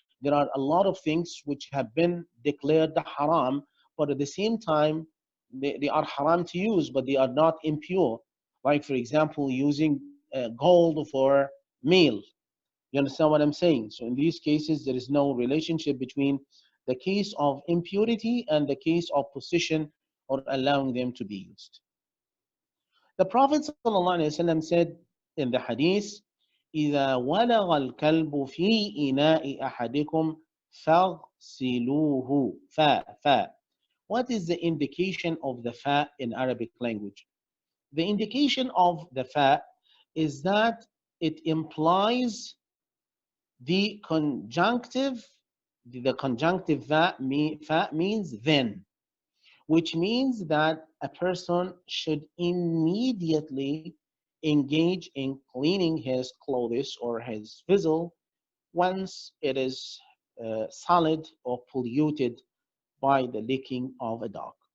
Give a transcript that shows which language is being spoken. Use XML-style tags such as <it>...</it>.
<en>There are a lot of things which have been declared haram, but at the same time, they are haram to use, but they are not impure. Like, for example, using gold for meal. You understand what I'm saying? So in these cases, there is no relationship between the case of impurity and the case of possession or allowing them to be used. The Prophet ﷺ said in the hadith,</en> <ar>إذا ولغ الكلب في إناء أحدكم فاغسلوه. Fa.</ar> <en>What is the indication of the fa in Arabic language? The indication of the fa is that it implies the conjunctive. The conjunctive fa means then, which means that a person should immediately engage in cleaning his clothes or his vessel once it is solid or polluted by the licking of a dog.</en>